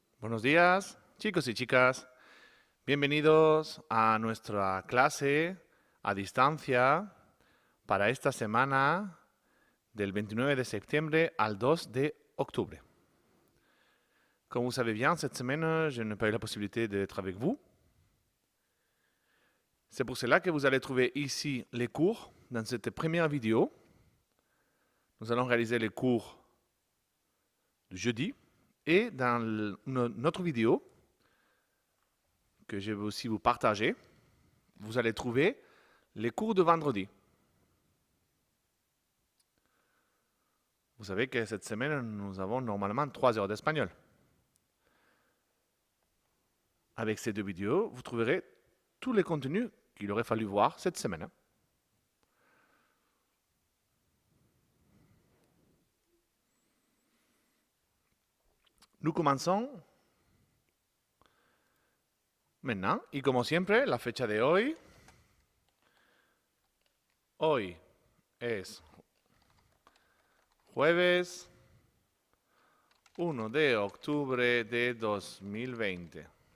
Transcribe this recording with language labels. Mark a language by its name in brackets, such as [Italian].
[Spanish] Buenos días, chicos y chicas. Bienvenidos a nuestra clase a distancia para esta semana del 29 de septiembre al 2 de octubre. [French] Comme vous savez bien, cette semaine, je n'ai pas eu la possibilité d'être avec vous. C'est pour cela que vous allez trouver ici les cours dans cette première vidéo. Nous allons réaliser les cours du jeudi et dans notre vidéo que je vais aussi vous partager, vous allez trouver les cours de vendredi. Vous savez que cette semaine, nous avons normalement 3 heures d'espagnol. Avec ces deux vidéos, vous trouverez tous les contenus qu'il aurait fallu voir cette semaine. Nous commençons maintenant. [Spanish] Y como siempre, la fecha de hoy. Hoy es jueves 1 de octubre de 2020.